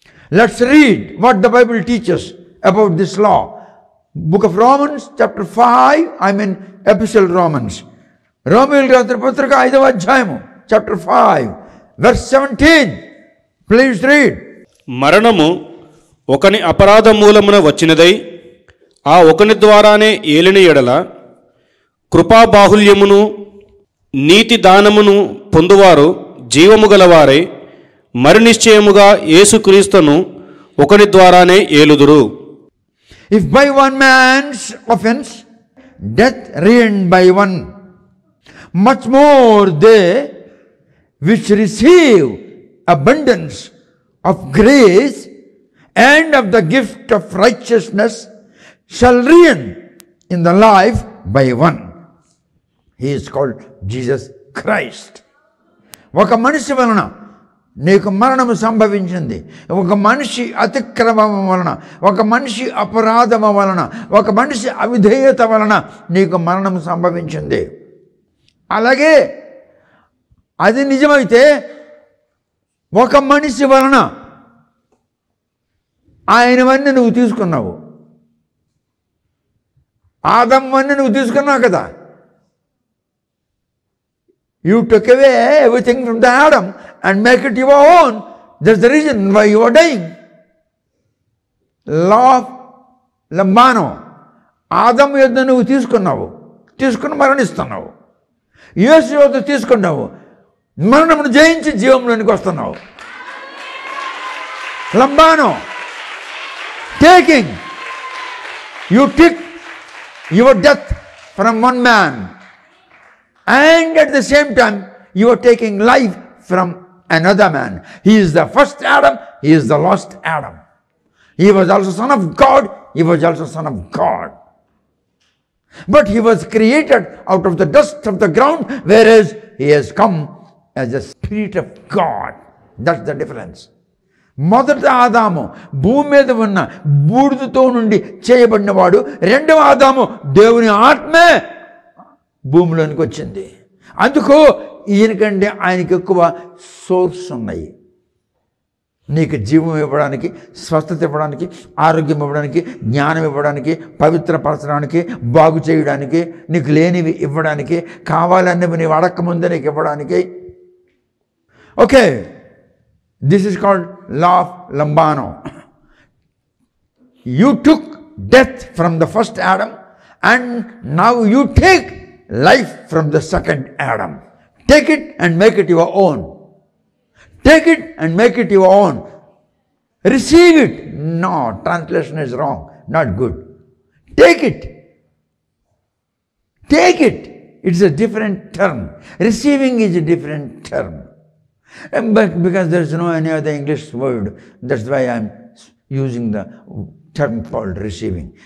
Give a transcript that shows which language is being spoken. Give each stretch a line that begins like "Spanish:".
English: Let's read what the Bible teaches about this law. Book of Romans, chapter 5, Epistle Romans.
Telugu: Romans Patrika 5వ అధ్యాయము,
English: chapter 5, verse 17. Please read.
Telugu: మరణము ఒకని అపరాధ మూలమున వచ్చినదై ఆ ఒకని ద్వారానే ఏలిన ఎడల కృపాబాహుల్యమును నీతి దానమును పొందువారు జీవము గలవారై మరి నిశ్చయముగా యేసుక్రీస్తును ఒకని ద్వారానే ఏలుదురు.
English: If by one man's offense death reigned by one, much more they which receive abundance of grace and of the gift of righteousness shall reign in the life by one. He is called Jesus Christ.
Telugu: ఒక మనిషి వలన నీకు మరణము సంభవించింది. ఒక మనిషి అతిక్రమం వలన, ఒక మనిషి అపరాధము వలన, ఒక మనిషి అవిధేయత వలన నీకు మరణం సంభవించింది. అలాగే అది నిజమైతే ఒక మనిషి వలన ఆయనవన్నీ నువ్వు తీసుకున్నావు. ఆదమ్మన్నీ నువ్వు తీసుకున్నావు కదా.
English: You took away everything from the Adam and make it your own. That's the reason why you are dying. Law of లంబానో.
Telugu: ఆదము యొద్ద నువ్వు తీసుకుని మరణిస్తున్నావు. యేసు యొద్ద తీసుకున్నావు, మరణమును జయించి జీవంలోనికి వస్తున్నావు.
English: లంబానో, taking. You took your death from one man, and at the same time you are taking life from another man. He is the first Adam, he is the last Adam. He was also son of God, he was also son of God. But he was created out of the dust of the ground, whereas he has come as the Spirit of God. That's the difference.
Telugu: మొదట ఆదాము భూమి మీద ఉన్న బూడిదతో నుండి చేయబడినవాడు. రెండవ ఆదాము దేవుని ఆత్మే భూమిలోనికి వచ్చింది. అందుకు ఈయనకంటే ఆయనకి ఎక్కువ సోర్స్ ఉన్నాయి. నీకు జీవం ఇవ్వడానికి, స్వస్థత ఇవ్వడానికి, ఆరోగ్యం ఇవ్వడానికి, జ్ఞానం ఇవ్వడానికి, పవిత్రపరచడానికి, బాగు చేయడానికి, నీకు లేనివి ఇవ్వడానికి, కావాలన్నవి నీవు అడక్కముందే నీకు ఇవ్వడానికి.
English: Okay, this is called law of లంబానో. You took death from the first Adam and now you take life from the second Adam. Take it and make it your own. Take it and make it your own. Receive it. No, translation is wrong. Not good. Take it. Take it. It's a different term. Receiving is a different term. But because there is no any other English word, that's why I am using the term called receiving.